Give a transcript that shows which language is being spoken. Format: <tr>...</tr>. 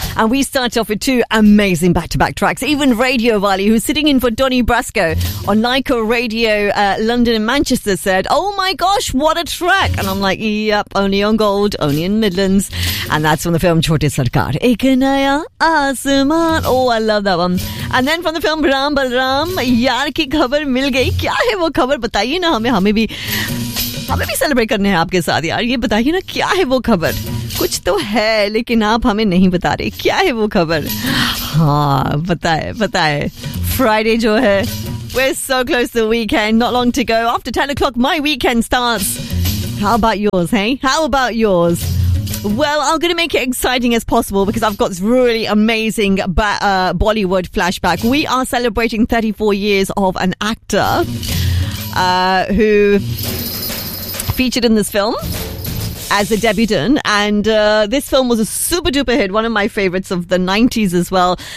<en>And we start off with two amazing back-to-back tracks. Even Radio Wally, who's sitting in for Donny Brasco on Leica Radio London and Manchester, said, "Oh my gosh, what a track." And I'm like, "Yep, only on Gold, only in Midlands." And that's from the film Chhote Sarkar. Ek Naya Aasman. Oh, I love that one. And then from the film</en> <hi>Ram Balram, यार की खबर मिल गई. क्या है वो खबर? Bataiye na hame, हमें भी सेलिब्रेट करने हैं आपके साथ यार. ये बताइए ना, क्या है वो खबर? कुछ तो है लेकिन आप हमें नहीं बता रहे, क्या है वो खबर? हाँ, बताए बताए. फ्राइडे जो है,</hi> <en>we're so close to the weekend, not long to go. After 10 o'clock my weekend starts. How about yours, hey? How about yours? Well, I'm going to make it exciting as possible because I've got this really amazing Bollywood flashback. We are celebrating 34 years of an actor who featured in this film as a debutant, and this film was a super duper hit, one of my favorites of the 90s as well.</en>